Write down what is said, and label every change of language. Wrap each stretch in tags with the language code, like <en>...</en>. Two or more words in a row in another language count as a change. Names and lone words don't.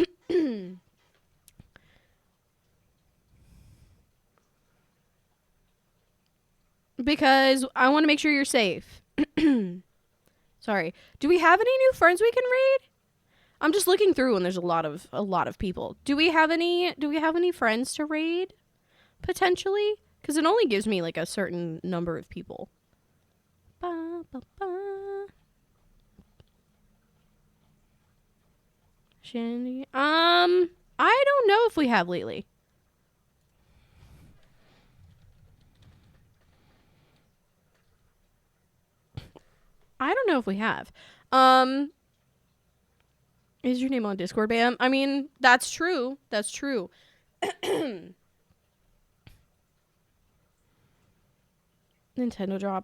<en>Because I want to make sure you're safe. Sorry. Do we have any new friends we can raid? I'm just looking through and there's a lot of people. Do we have any friends to raid potentially? Cuz it only gives me like a certain number of people. Ba, ba, ba. Shandy. I don't know if we have lately. I don't know if we have. Is your name on Discord, Bam? I mean, that's true. That's true. Nintendo drop.</en>